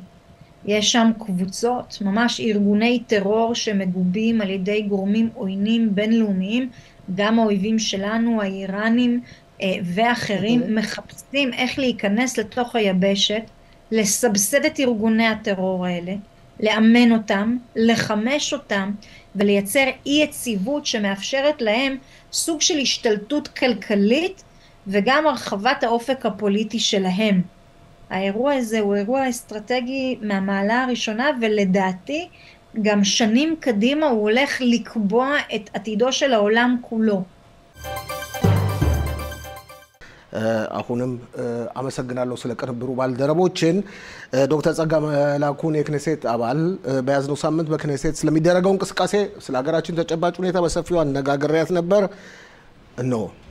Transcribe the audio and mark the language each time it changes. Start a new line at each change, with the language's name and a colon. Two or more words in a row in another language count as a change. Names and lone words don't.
Hebrew: יש שם קבוצות, ממש ארגוני טרור שמגובים על ידי גורמים עוינים בינלאומיים, גם האויבים שלנו, האיראנים ואחרים, מחפשים איך להיכנס לתוך היבשת, לסבסד את ארגוני הטרור האלה, לאמן אותם, לחמש אותם, ולייצר אי יציבות שמאפשרת להם סוג של השתלטות כלכלית, וגם הרחבת האופק הפוליטי שלהם. האירוע הזה הוא אירוע אסטרטגי מהמעלה הראשונה, ולדעתי גם שנים קדימה הוא הולך לקבוע את עתידו של העולם כולו.
Amharic: አሁንም አመሰግናለሁ ስለቀረበሩ ባልደረቦችን ዶክተር ጸጋ መላኩን የክኔሴት አባል በያዝነው ሳምንት በክኔሴት ስለሚደረገው እንቅስቃሴ ስለ ሀገራችን ተጨባጭ ሁኔታ በሰፊው አነጋግሬያት ነበር ነው